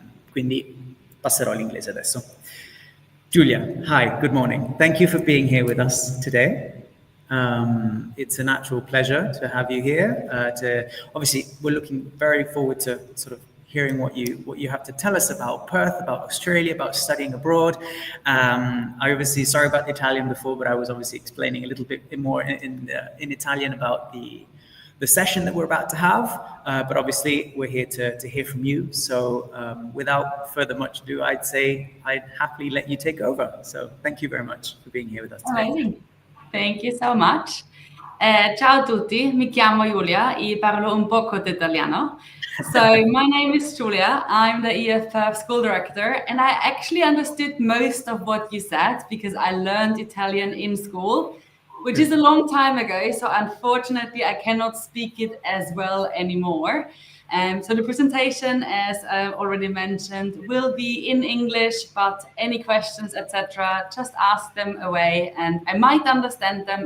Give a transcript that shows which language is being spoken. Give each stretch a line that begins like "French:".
Italian: Quindi passerò all'inglese adesso.
English: Julia, hi, good morning. Thank you for being here with us today. It's an actual pleasure to have you here. Obviously, we're looking very forward to sort of hearing what you have to tell us about Perth, about Australia, about studying abroad. I obviously, sorry about the Italian before, but I was obviously explaining a little bit more in Italian about the session that we're about to have. But obviously, we're here to hear from you. So without further much ado, I'd say I'd happily let you take over. So thank you very much for being here with us today. Amazing. Thank you so much.
Italian: Ciao a tutti, mi chiamo Julia e parlo un poco di italiano.
English: So my name is Julia, I'm the EF Perth School Director, and I actually understood most of what you said because I learned Italian in school, which is a long time ago, so unfortunately I cannot speak it as well anymore. So the presentation, as I already mentioned, will be in English, but any questions, etc., just ask them away and I might understand them.